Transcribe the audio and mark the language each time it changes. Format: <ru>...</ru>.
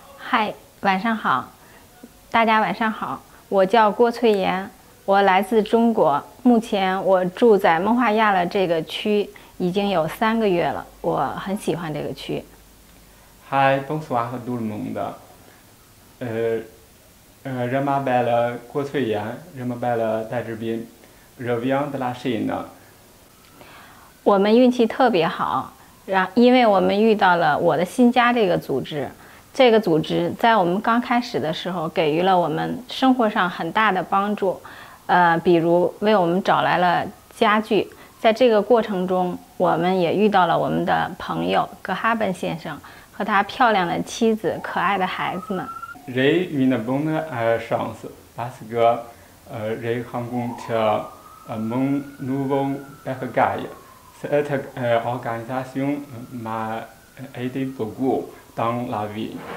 <zh>Hi, 晚上好，大家晚上好，我叫郭翠妍，我来自中国，目前我住在蒙华亚勒这个区已经有3个月了，我很喜欢这个区。</zh> <fr>Hi, bonsoir tout le monde. Je m'appelle 郭翠妍 je m'appelle 戴志斌 je viens de la Chine.</fr> <zh>我们运气特别好，因为我们遇到了我的新家这个组织。这个组织在我们刚开始的时候给予了我们生活上很大的帮助，比如为我们找来了家具。在这个过程中，我们也遇到了我们的朋友格哈本先生和他漂亮的妻子、可爱的孩子们。</zh> <fr>J'ai une bonne chance parce que j'ai rencontré mon nouveau bercail. Cette organisation m'a aidé beaucoup dans la vie.</fr>